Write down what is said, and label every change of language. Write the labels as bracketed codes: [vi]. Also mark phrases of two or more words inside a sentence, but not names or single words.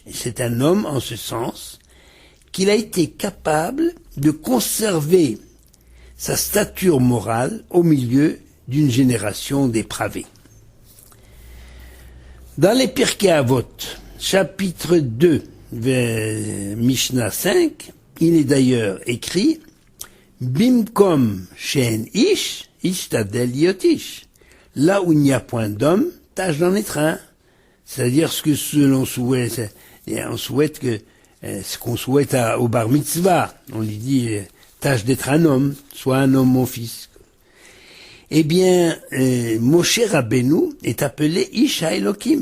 [fr] C'est un homme en ce sens qu'il a été capable de conserver sa stature morale au milieu d'une génération dépravée. Dans les Pirkei Avot, chapitre 2, Mishnah 5, il est d'ailleurs écrit [he] במקום שאין איש, השתדל להיות איש. [fr] Là où il n'y a point d'homme, tâche d'en être un. C'est-à-dire ce l'on souhaite, on souhaite que, ce qu'on souhaite au bar mitzvah. On lui dit, tâche d'être un homme, sois un homme mon fils. Eh bien, Moshe Rabbeinu est appelé [he] איש האלקים.